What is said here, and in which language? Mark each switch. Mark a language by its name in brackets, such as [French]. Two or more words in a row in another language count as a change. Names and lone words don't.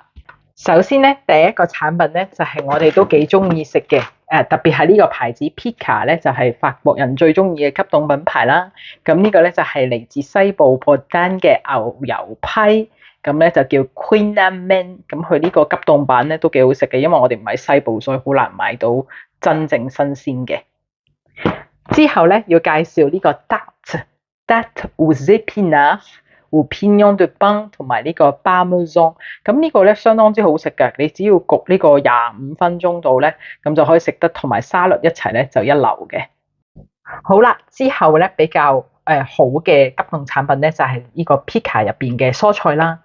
[Cantonese] 首先咧，第一個產品咧就係我哋都幾中意食嘅，特別係呢個牌子 Pika 咧就係法國人最中意嘅急凍品牌啦。咁呢個咧就係嚟自西部博丹嘅牛油批。咁咧就叫 Queen Amman， 咁佢呢個急凍版咧都幾好食嘅，因為我哋唔喺西部，所以好難買到真正新鮮嘅。之後咧要介紹呢個 [French] Tarte aux épinards ou pignon de pain [Cantonese] 同埋呢個 Parmesan， 咁呢個咧相當之好食嘅，你只要焗呢個25分鐘度咧，咁就可以食得同埋沙律一齊咧就一流嘅。好啦，之後咧比較好嘅急凍產品咧就係呢個 Pika 入邊嘅蔬菜啦。